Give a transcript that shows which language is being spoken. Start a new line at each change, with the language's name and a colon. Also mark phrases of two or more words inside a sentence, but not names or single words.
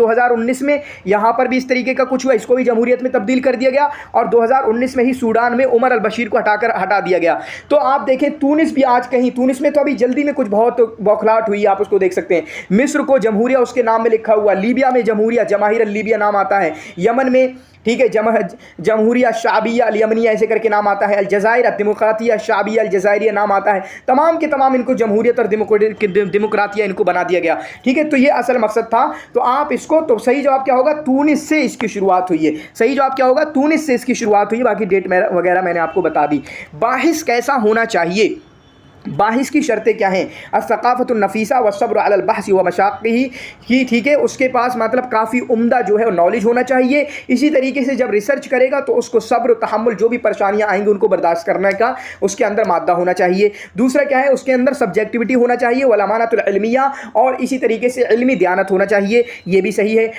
Hindi: 2019 में यहाँ पर भी इस तरीके का कुछ हुआ, इसको भी जमहूरियत में तब्दील कर दिया गया, और 2019 में ही सूडान में उमर अल बशीर को हटा दिया गया। तो आप देखें तूनिस भी आज कहीं, तूनिस में तो अभी जल्दी में कुछ बहुत बौखलाहट हुई, आप उसको देख सकते हैं। मिस्र को जमहूरिया उसके नाम में लिखा हुआ, लीबिया में जमहूरिया, जमाहिर अल लीबिया नाम आता है, यमन में, ठीक है, जमहूरिया शाबिया अल यमनिया ऐसे करके नाम आता है, अल जज़ाइर डेमोक्रातिया शाबिया अल जज़ाइरिया नाम आता है। तमाम के तमाम इनको जमहूरियत और डेमोक्रातिया इनको बना दिया गया, ठीक है। तो ये असल मकसद था। तो आप इसको, तो सही जवाब क्या होगा? तूनिस से इसकी शुरुआत हुई है। सही जवाब क्या होगा? तूनिस से इसकी शुरुआत हुई है। बाकी डेट वगैरह मैंने आपको बता दी। बाहिस कैसा होना चाहिए? बाहिस की शर्तें क्या हैं?
Arabic: الثقافة النفيسة و صبر على البحث و مشاقه
Hindi: की, ठीक है, उसके पास मतलब काफ़ी उम्दा जो है नॉलेज होना चाहिए। इसी तरीके से जब रिसर्च करेगा तो उसको सब्र तहम्मुल जो भी परेशानियाँ आएंगी उनको बर्दाश्त करने का उसके अंदर मादा होना चाहिए। दूसरा क्या है, उसके अंदर सब्जेक्टिविटी होना चाहिए,
Arabic: والأمانة العلمية,
Hindi: और इसी तरीके से इल्मी दयानत होना चाहिए, ये भी सही है।